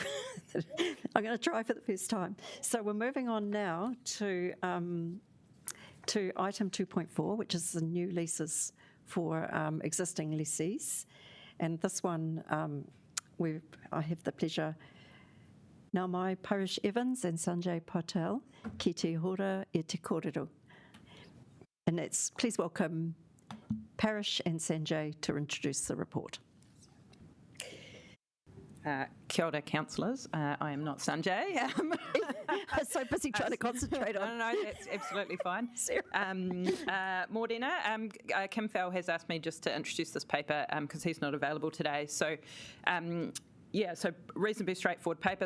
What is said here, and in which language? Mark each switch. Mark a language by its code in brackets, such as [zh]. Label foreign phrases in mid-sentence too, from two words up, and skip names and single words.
[en] I'm going to try for the first time. So we're moving on now to item 2.4, which is the new leases for existing lessees. And this one, I have the pleasure, Naumai Parish Evans and Sanjay Patel, [mi] ki te hora e te kōrero. And please welcome Parish and Sanjay to introduce the report. Kia ora, [en] councillors. I am not Sanjay. I'm so busy trying to concentrate on. No, that's absolutely fine. Mordina, Kim Fell has asked me just to introduce this paper because he's not available today. So, so reasonably straightforward paper.